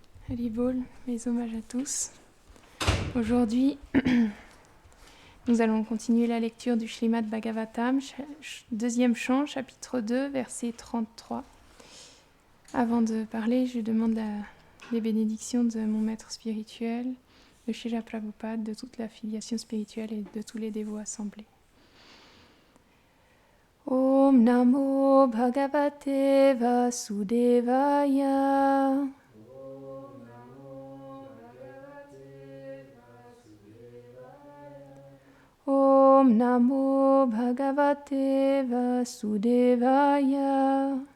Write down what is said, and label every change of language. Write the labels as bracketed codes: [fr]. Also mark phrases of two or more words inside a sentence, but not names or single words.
[fr] Haribol, mes hommages à tous. Aujourd'hui, nous allons continuer la lecture du Śrīmad Bhagavatam, deuxième chant, chapitre 2, verset 33. Avant de parler, je demande les bénédictions de mon maître spirituel, de Srila Prabhupada, de toute la filiation spirituelle et de tous les dévots assemblés. [sa] ॐ नमो भगवते वासुदेवाय. ॐ नमो भगवते वासुदेवाय.